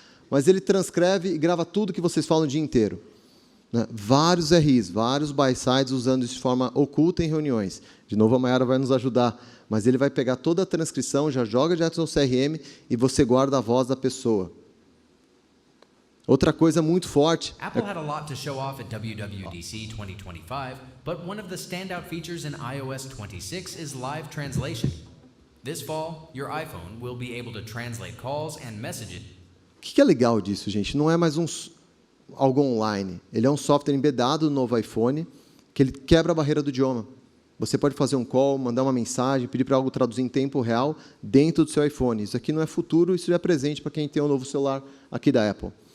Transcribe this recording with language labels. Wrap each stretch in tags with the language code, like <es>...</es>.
<pt>Mas ele transcreve e grava tudo que vocês falam o dia inteiro. Vários RIs, vários buy-sides usando isso de forma oculta em reuniões. De novo, a Mayara vai nos ajudar. Mas ele vai pegar toda a transcrição, já joga direto no CRM e você guarda a voz da pessoa. Outra coisa muito forte...</pt> <en>Apple had a lot to show off at WWDC 2025, but one of the standout features in iOS 26 is live translation. This fall, your iPhone will be able to translate calls and messages.</en> <pt>O que é legal disso, gente? Não é mais algo online. Ele é um software embedado no novo iPhone que ele quebra a barreira do idioma. Você pode fazer um call, mandar uma mensagem, pedir para algo traduzir em tempo real dentro do seu iPhone. Isso aqui não é futuro, isso é presente para quem tem um novo celular aqui da Apple.</pt>